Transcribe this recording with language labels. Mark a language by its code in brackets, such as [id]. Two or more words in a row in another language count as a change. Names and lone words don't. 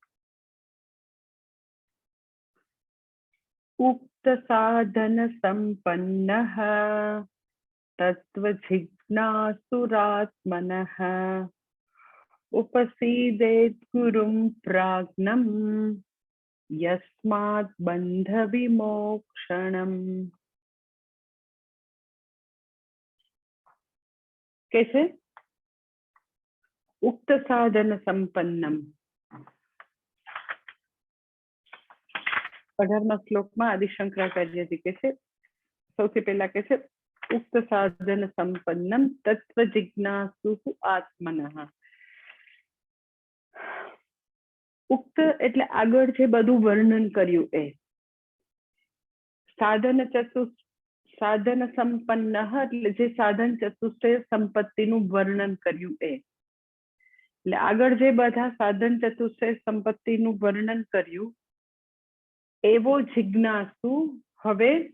[sa] उक्त साधन संपन्नः तत्त्वजिज्ञासुरात्मनः उपसीदेत् गुरुं प्राज्ञं यस्मात् बंध विमोक्षणम्। [hi] कैसे? [sa] उक्त साधन संपन्नम [gu] 18મા શ્લોકમાં આદિશંકરાચાર્યજી કહે છે, સૌથી પહેલા કહે છે [sa] ઉક્ત સાધન સંપન્નમ તત્વ જિજ્ઞાસુ આત્મનઃ। [gu] ઉક્ત એટલે આગળ જે બધું વર્ણન કર્યું એ સાધન સંપન્ન એટલે જે સાધન ચતુષ્ટય સંપત્તિનું વર્ણન કર્યું એ એટલે આગળ જે બધા સાધન ચતુષ્ટય સંપત્તિનું વર્ણન કર્યું એવો જિજ્ઞાસુ હવે